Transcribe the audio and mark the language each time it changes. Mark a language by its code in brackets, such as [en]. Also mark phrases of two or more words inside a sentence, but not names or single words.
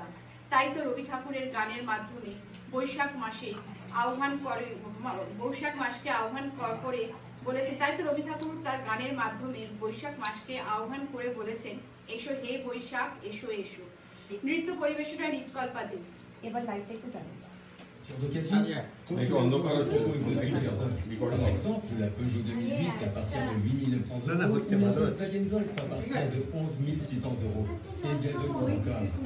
[bn] তাই তো রবি ঠাকুরের গানের মাধ্যমে বৈশাখ মাসকে আহ্বান করে বলেছে, তাই তো রবি ঠাকুর তার গানের মাধ্যমে বৈশাখ মাসকে আহ্বান করে বলেছেন, এসো হে বৈশাখ এসো এসো। নৃত্য পরিবেশনা রিতকল্পা দেব। এবার লাইটটা একটু চালু। [fr] Sur deux questions. Quand tu proposes de suivre, par exemple, la Peugeot 2008 à partir de 8 900 euros, une Volkswagen Golf à partir de 11 600 euros. Et il y a d'autres encore.